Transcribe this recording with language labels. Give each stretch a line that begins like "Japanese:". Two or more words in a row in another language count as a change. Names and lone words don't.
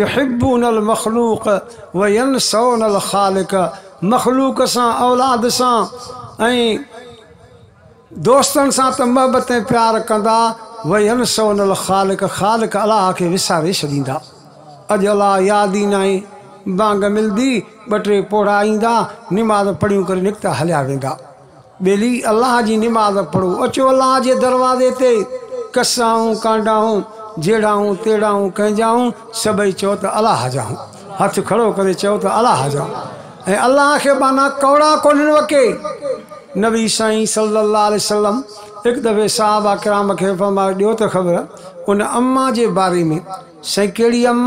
Arabic: يحبون المخلوق وينسون الخالق,
Sindhi: मख़लूक सां औलाद सां ऐं दोस्तनि सां त मोहबत ऐं प्यार कंदा,
Arabic: وينسون الخالق,
Sindhi: ख़ालिक अलाह खे विसारे छॾींदा। अॼु अलाह यादि ई न आहे। बांग मिलंदी 2-3 पोड़ा ईंदा, निमाज़ पढ़ियूं करे निकिता हलिया वेंदा। ॿेली अलाह जी निमाज़ पढ़ो। अचो अलाह जे दरवाज़े ते, कसाऊं कांडाऊं जहिड़ाऊं तेड़ाऊं कंहिंजाऊं सभई चओ त अलाह जाऊं, हथ खड़ो करे चओ त अलाह जाऊं। ऐं अलाह खे माना कौड़ा कोन्हनि वके। नबी साईं
Arabic: صلى الله عليه وسلم
Sindhi: हिकु दफ़े सहाबा किराम खे फरमायो ॾियो त ख़बर उन अम्मा जे बारे में। साईं कहिड़ी अम्मा?